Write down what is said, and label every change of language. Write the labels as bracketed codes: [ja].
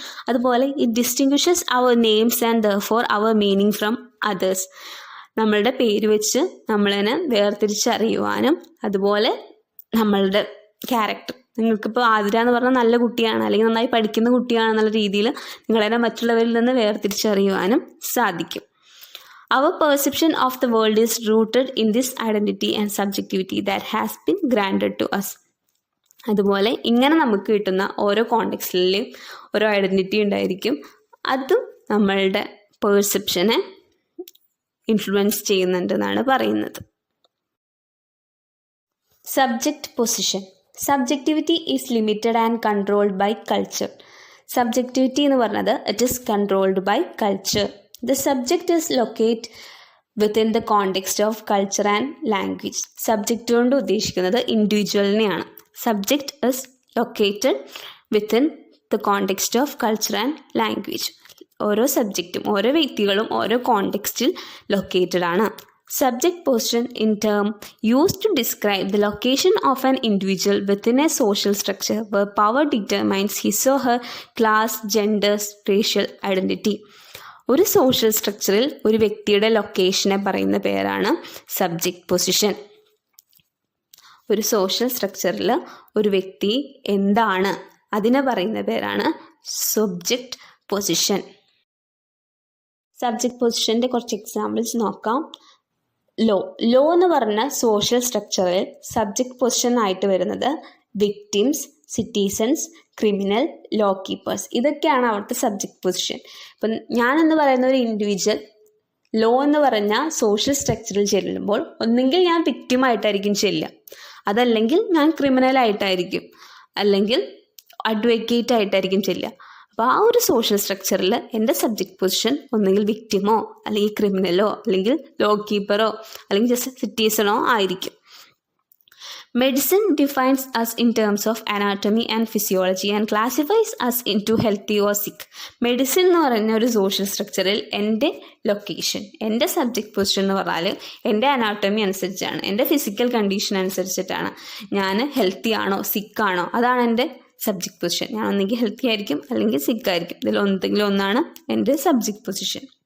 [en] അതുപോലെ it distinguishes our names and therefore our meaning from others. [ml] നമ്മളുടെ പേര് വെച്ച് നമ്മളതിനെ വേർതിരിച്ചറിയുവാനും അതുപോലെ നമ്മളുടെ ക്യാരക്ടർ, നിങ്ങൾക്കിപ്പോൾ ആതിര എന്ന് പറഞ്ഞാൽ നല്ല കുട്ടിയാണ് അല്ലെങ്കിൽ നന്നായി പഠിക്കുന്ന കുട്ടിയാണെന്നുള്ള രീതിയിൽ നിങ്ങളതിനെ മറ്റുള്ളവരിൽ നിന്ന് വേർതിരിച്ചറിയുവാനും സാധിക്കും. [en] Our perception of the world is rooted in this identity and subjectivity that has been granted to us. [ml] അതുപോലെ ഇങ്ങനെ നമുക്ക് കിട്ടുന്ന ഓരോ കോണ്ടെക്സ്റ്റിലും ഓരോ ഐഡൻറ്റിറ്റി ഉണ്ടായിരിക്കും. അതും നമ്മളുടെ പെർസെപ്ഷനെ ഇൻഫ്ലുവൻസ് ചെയ്യുന്നുണ്ടെന്നാണ് പറയുന്നത്. [en] Subject position. Subjectivity is limited and controlled by culture. Subjectivity [ml] എന്ന് പറഞ്ഞത് [en] It is controlled by culture. The subject is located within the context of culture and language. [ml] Subject കൊണ്ട് ഉദ്ദേശിക്കുന്നത് ഇൻഡിവിജ്വലിനെയാണ്. [en] Subject is located within the context of culture and language. [ml] ഓരോ സബ്ജക്റ്റും ഓരോ വ്യക്തികളും ഓരോ കോണ്ടെക്സ്റ്റിൽ located ആണ്. [en] Subject position in term used to describe the location of an individual within a social structure where power determines his or her class, gender, racial identity. [ml] ഒരു social സ്ട്രക്ചറിൽ ഒരു വ്യക്തിയുടെ ലൊക്കേഷനെ പറയുന്ന പേരാണ് സബ്ജക്റ്റ് പൊസിഷൻ. ഒരു സോഷ്യൽ സ്ട്രക്ചറിൽ ഒരു വ്യക്തി എന്താണ് അതിനെ പറയുന്ന പേരാണ് സബ്ജക്റ്റ് പൊസിഷൻ. സബ്ജക്റ്റ് പൊസിഷൻ്റെ കുറച്ച് എക്സാമ്പിൾസ് നോക്കാം. ലോ എന്ന് പറഞ്ഞ സോഷ്യൽ സ്ട്രക്ചറിൽ സബ്ജക്റ്റ് പൊസിഷൻ ആയിട്ട് വരുന്നത് victims, citizens, criminal, law keepers. ഇതൊക്കെയാണ് അവിടുത്തെ സബ്ജക്റ്റ് പൊസിഷൻ. ഇപ്പം ഞാനെന്ന് പറയുന്ന ഒരു ഇൻഡിവിജ്വൽ ലോ എന്ന് പറഞ്ഞ സോഷ്യൽ സ്ട്രക്ചറിൽ ചെല്ലുമ്പോൾ ഒന്നെങ്കിൽ ഞാൻ വിക്ടിമായിട്ടായിരിക്കും ചെല്ലുക, അതല്ലെങ്കിൽ ഞാൻ ക്രിമിനലായിട്ടായിരിക്കും, അല്ലെങ്കിൽ അഡ്വക്കേറ്റ് ആയിട്ടായിരിക്കും ചെല്ലുക. അപ്പോൾ ആ ഒരു സോഷ്യൽ സ്ട്രക്ചറിൽ എൻ്റെ സബ്ജക്റ്റ് പൊസിഷൻ ഒന്നെങ്കിൽ വിക്ടിമോ അല്ലെങ്കിൽ ക്രിമിനലോ അല്ലെങ്കിൽ ലോ കീപ്പറോ അല്ലെങ്കിൽ ജസ്റ്റ് സിറ്റിസണോ ആയിരിക്കും. [en] Medicine defines us in terms of anatomy and physiology and classifies us into healthy or sick. [ml] Medicine എന്ന് പറയുന്ന ഒരു സോഷ്യൽ സ്ട്രക്ചറിൽ എൻ്റെ ലൊക്കേഷൻ, എൻ്റെ സബ്ജക്റ്റ് പൊസിഷൻ എന്ന് പറഞ്ഞാൽ എൻ്റെ അനാട്ടമി അനുസരിച്ചാണ്, എൻ്റെ ഫിസിക്കൽ കണ്ടീഷൻ അനുസരിച്ചിട്ടാണ് ഞാൻ ഹെൽത്തി ആണോ സിക്കാണോ, അതാണ് എൻ്റെ സബ്ജക്റ്റ് പൊസിഷൻ. ഞാൻ ഒന്നെങ്കിൽ ഹെൽത്തി ആയിരിക്കും അല്ലെങ്കിൽ സിക്കായിരിക്കും. ഇതിൽ എന്തെങ്കിലും ഒന്നാണ് എൻ്റെ സബ്ജക്റ്റ് പൊസിഷൻ.